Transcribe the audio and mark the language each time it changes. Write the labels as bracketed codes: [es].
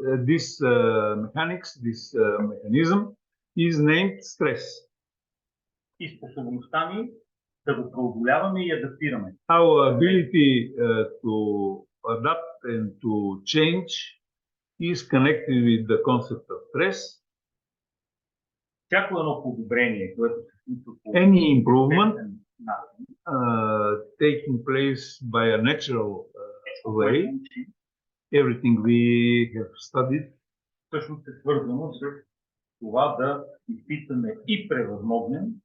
[en] this mechanics, this mechanism is named stress. [bg] И способността ни да го преодоляваме и адаптираме. [en] Our ability to adapt and to change is connected with the concept of stress. [bg] Всяко едно подобрение, което се случва по [en] Any improvement [bg] естествен начин, [en] taking place by a natural [bg] всичко, [en] way, [bg] което учи, [en] everything we have studied, [bg] всъщност е свързано с това да изпитаме и превъзмогнем